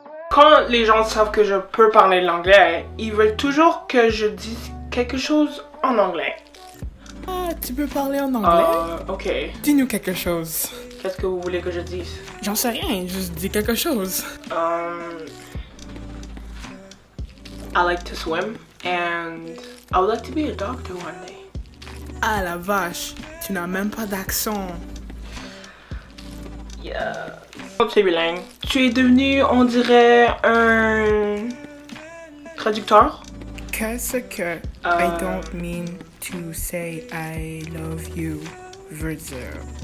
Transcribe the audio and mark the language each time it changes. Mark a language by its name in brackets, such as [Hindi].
[French] Quand les gens savent que je peux parler l'anglais, ils veulent toujours que je dise quelque chose en anglais. Ah, tu peux parler en anglais? Ok. Dis-nous quelque chose. Qu'est-ce que vous voulez que je dise? J'en sais rien, juste dis quelque chose. [English] I like to swim and I would like to be a doctor one day. [French] Ah la vache, tu n'as même pas d'accent. [English] Yeah. [French] Tu es bilingue. Tu es devenu, on dirait, un traducteur? Qu'est-ce que [English] I don't mean to say I love you [French] veut dire?